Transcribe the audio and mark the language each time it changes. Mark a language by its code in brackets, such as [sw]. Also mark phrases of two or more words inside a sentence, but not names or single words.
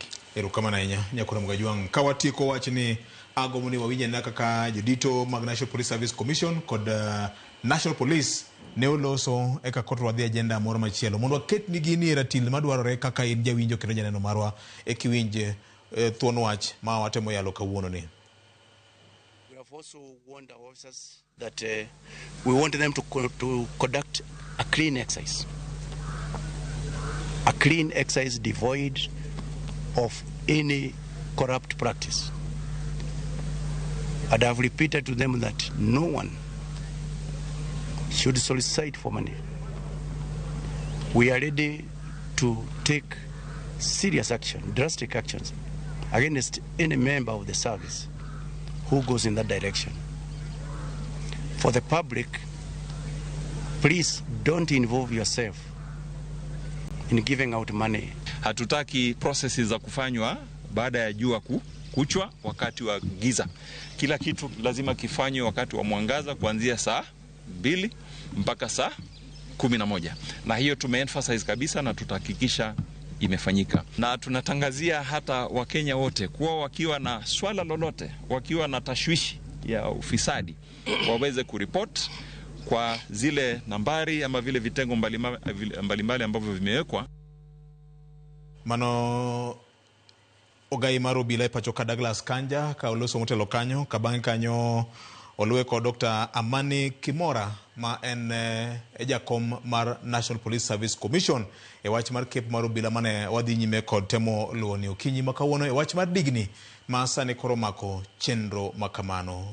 [luo] Erokamano ahinya Nyakuna Mgajwang'. Ka watieko wach ni agomoni wawinje na kaka jodito mag National Police Service Commission kod National Police ne oloso eka kotro wadhi agenda moro machielo mondo waket ni gini ratil madwarore kaka in jawinjo kendo janeno marwa e kiwinje thuon wach ma watemo yalo kawuono ni. [en] We have also warned our officers that we want them to conduct a clean exercise. A clean exercise devoid of any corrupt practice. And I have repeated to them that no one should solicit for money. We are ready to take serious action, drastic actions against any member of the service who goes in that direction. For the public, please don't involve yourself in giving out money. [sw] Hatutaki processes za kufanywa baada ya jua kuchwa wakati wa giza. Kila kitu lazima kifanywe wakati wa mwangaza kuanzia saa 2 mpaka saa 11. Na hiyo tumeemphasize kabisa na tutahakikisha imefanyika. Na tunatangazia hata Wakenya wote kuwa wakiwa na swala lolote, wakiwa na tashwishi ya ufisadi, waweze kuripoti kwa zile nambari ama vile vitengo mbalimbali ambavyo vimewekwa. [luo] Mano ogai mar obila e pacho ka Douglas Kanja ka oloso motelo kanyo ka bang'e kanyo oluwe kod Dr. Amani Kimora ma en jakom mar National Police Service Commission e wach mar kep mar obila mane wadhi nyime kod temo luoni okinyi makawuono e wach mar digni ma sani koro mako chenro makamano.